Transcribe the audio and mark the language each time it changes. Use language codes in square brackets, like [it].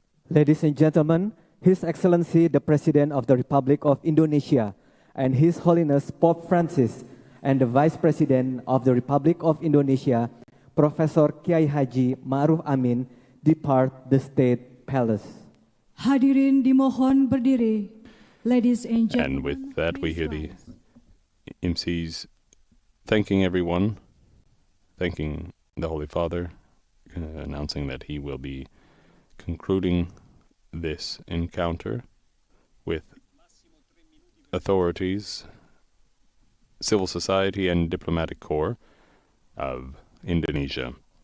[en] Ladies and gentlemen, His Excellency the President of the Republic of Indonesia and His Holiness Pope Francis and the Vice President of the Republic of Indonesia, Professor Kiai Haji Ma'ruf Amin, depart the State Palace. [id] Hadirin dimohon berdiri. [en] Ladies and gentlemen. And with that, we hear the MCs thanking everyone, thanking the Holy Father, announcing that he will be concluding this encounter with authorities, civil society, and diplomatic corps of Indonesia.